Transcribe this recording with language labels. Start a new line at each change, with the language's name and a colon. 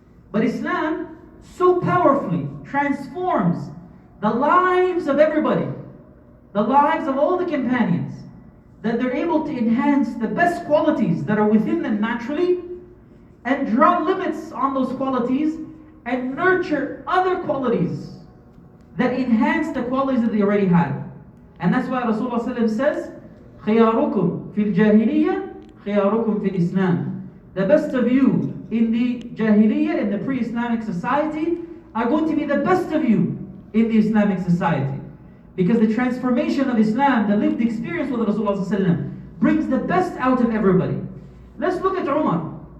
English: But Islam so powerfully transforms the lives of everybody, the lives of all the companions, that they're able to enhance the best qualities that are within them naturally and draw limits on those qualities and nurture other qualities that enhance the qualities that they already had. And that's why Rasulullah ﷺ says,
Arabic: خياركم في الجاهلية خياركم في الإسلام.
English: The best of you in the Jahiliyyah, in the pre-Islamic society, are going to be the best of you in the Islamic society. Because the transformation of Islam, the lived experience with Rasulullah ﷺ, brings the best out of everybody. Let's look at Umar.